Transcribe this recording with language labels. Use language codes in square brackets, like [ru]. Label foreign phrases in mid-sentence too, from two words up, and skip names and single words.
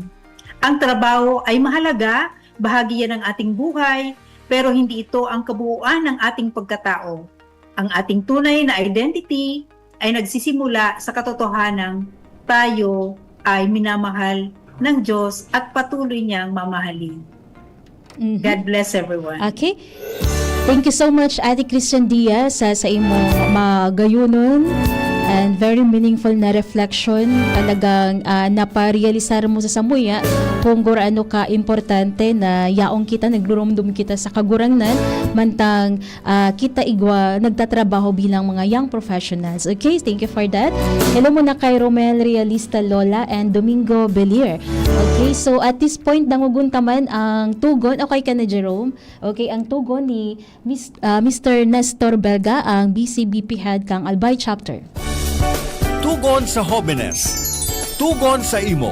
[tl] Ang trabaho ay mahalaga, bahagi yan ng ating buhay, pero hindi ito ang kabuuan ng ating pagkatao. Ang ating tunay na identity ay nagsisimula sa katotohanang tayo ay minamahal ng Diyos at patuloy niyang mamahalin. [en] God bless everyone. Okay. Thank you so much, Ate Christian Diaz, [bik] sa imong magayunon [en] and very meaningful na reflection. [bik] Talagang naparealisar mo sa samuya kung ano ka importante na yaong kita, naglurumdum kita sa kagurangnan, mantang kita igwa nagtatrabaho bilang mga [en] young professionals. Okay, thank you for that. [tl] Hello muna kay [en] Romel Realista Lola and Domingo Belier. Okay, so at this point, [bik] nanguguntaman ang tugon. Okay ka na, Jerome? Okay, ang tugon ni Mr. Nestor Belga, ang [en] BCBP head [bik] kang Albay Chapter. Tugon sa Jóvenes. Tugon sa imo.